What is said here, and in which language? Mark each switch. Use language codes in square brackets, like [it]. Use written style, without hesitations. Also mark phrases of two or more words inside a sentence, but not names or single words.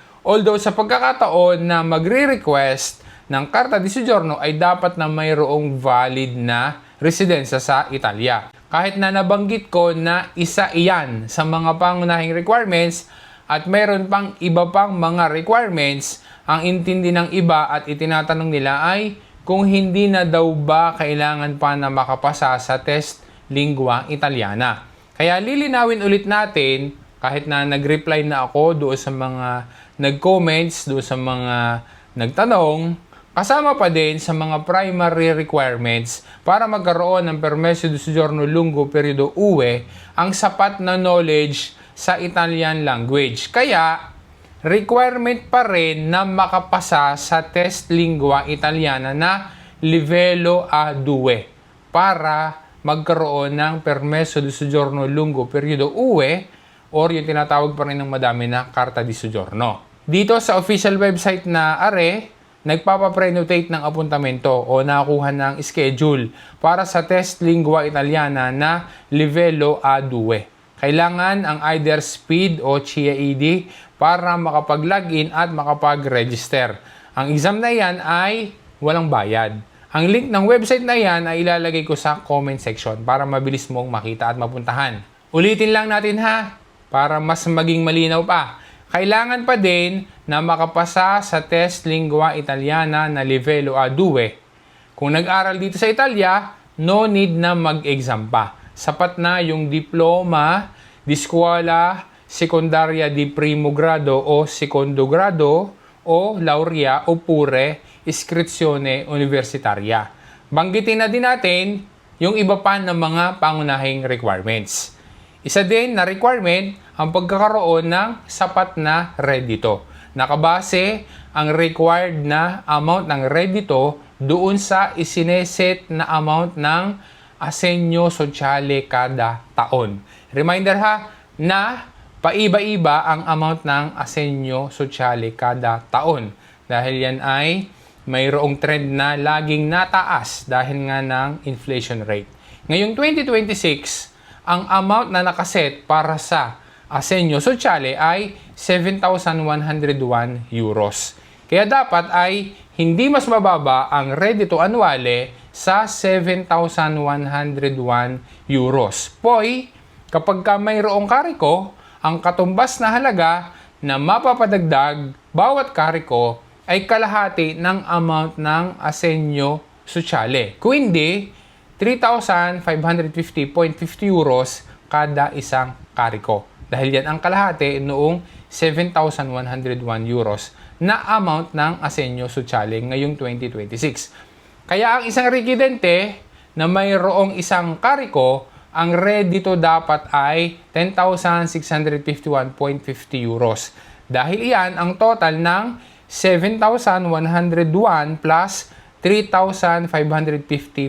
[tl] Although sa pagkakataon na magre-request ng [it] Carta di Soggiorno [tl] ay dapat na mayroong valid na residensya sa Italia. Kahit na nabanggit ko na isa iyan sa mga pangunahing requirements at mayroon pang iba pang mga requirements, ang intindi ng iba at itinatanong nila ay kung hindi na daw ba kailangan pa na makapasa sa [it] test lingua italiana. [tl] Kaya lilinawin ulit natin, kahit na nag-reply na ako doon sa mga nag-comments, doon sa mga nagtanong, kasama pa din sa mga primary requirements para magkaroon ng [it] Permeso di Soggiorno Lungo Periodo UE [tl] ang sapat na knowledge sa [en] Italian language. [tl] Kaya, requirement pa rin na makapasa sa [it] test lingua italiana [tl] na livello A2 para magkaroon ng [it] Permeso di Soggiorno Lungo Periodo UE [tl] or yung tinatawag pa rin ng madami na [it] Carta di Soggiorno. [tl] Dito sa official website na ARE, nagpapa-prenotate ng apuntamento o nakuha ng schedule para sa [it] test lingua italiana [tl] na livello A2. Kailangan ang either SPID o CIED para makapag-login at makapag-register. Ang exam na yan ay walang bayad. Ang link ng website na yan ay ilalagay ko sa comment section para mabilis mong makita at mapuntahan. Ulitin lang natin ha, para mas maging malinaw pa. Kailangan pa din na makapasa sa [it] test lingua italiana [tl] na livello A2. Kung nag-aral dito sa Italia, [en] no need [tl] na mag-exam pa. Sapat na yung [it] diploma di scuola secondaria di primo grado o secondo grado o laurea oppure iscrizione universitaria. [tl] Banggitin na din natin yung iba pa ng mga pangunahing requirements. Isa din na requirement ang pagkakaroon ng sapat na redito. Nakabase ang required na amount ng redito doon sa isineset na amount ng [it] assegno sociale [tl] kada taon. Reminder ha, na paiba-iba ang amount ng [it] assegno sociale [tl] kada taon. Dahil yan ay mayroong trend na laging nataas dahil nga ng inflation rate. Ngayong 2026, ang amount na nakaset para sa [it] assegno sociale [tl] ay 7,101 euros. Kaya dapat ay hindi mas mababa ang [it] redito annuale [tl] sa 7,101 euros. Poi, kapag ka mayroong kariko, ang katumbas na halaga na mapapadagdag bawat kariko ay kalahati ng amount ng [it] assegno sociale. [tl] Kung hindi, 3,550.50 euros kada isang kariko. Dahil yan ang kalahati noong 7,101 euros na amount ng [it] assegno sociale [tl] ngayong 2026. Kaya ang isang residente na mayroong isang kariko, ang redito dapat ay 10,651.50 euros. Dahil iyan ang total ng 7,101 plus 3,550.50.